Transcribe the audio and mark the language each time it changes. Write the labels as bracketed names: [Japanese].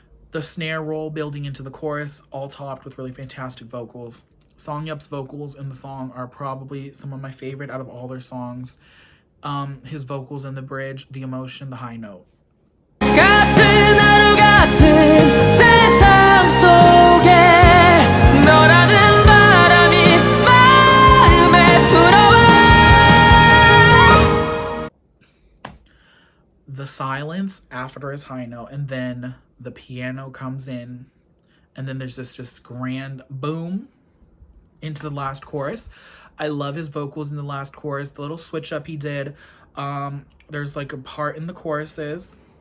[English] The snare roll building into the chorus, all topped with really fantastic vocals. Songyup's vocals in the song are probably some of my favorite out of all their songs. His vocals in the bridge, the emotion, the high note. [Korean] 같은 하루 같은 세상 속에 너라는 바람이 마음에 불어와. [English] The silence after his high note, and then the piano comes in, and then there's this just grand boom into the last chorus. I love his vocals in the last chorus, the little switch up he did. There's like a part in the choruses.